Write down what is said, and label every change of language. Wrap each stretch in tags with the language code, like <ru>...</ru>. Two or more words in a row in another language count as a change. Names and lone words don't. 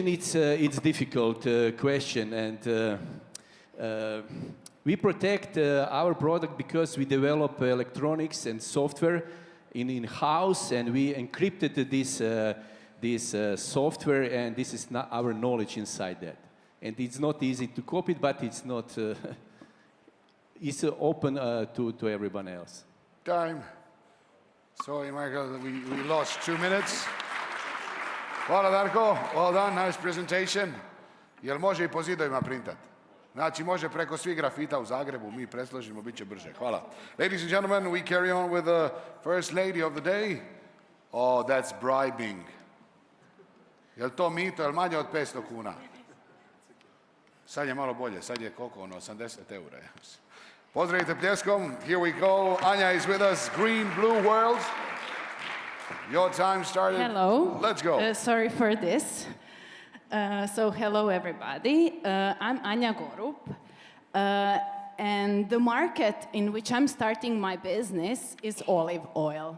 <en>It's difficult question, and we protect our product because we develop electronics and software in-house, and we encrypted this software, and this is not our knowledge inside that. And it's not easy to copy it, but it's not. It's open to everyone else. Time. Sorry, Michael, we lost 2 minutes.</en> <hr>Hvala, Darko.</hr> <en>Well done, nice presentation.</en> <hr>Jel može i po zidovima printat? Znači, može preko svih grafita u Zagrebu, mi presložimo, bit će brže. Hvala.</hr> <en>Ladies and gentlemen, we carry on with the first lady of the day. Oh, that's bribing.</en> <hr>Jel to mito, jel manje od 500 kuna? Sad je malo bolje, sad je koliko, 80 eura. Pozdravite pljeskom,</hr> <en>here we go. Anja is with us, green, blue world. Your time started. Hello. Let's go. Sorry for this. So hello everybody. I'm Anja Gorup. And the market in which I'm starting my business is olive oil.</en>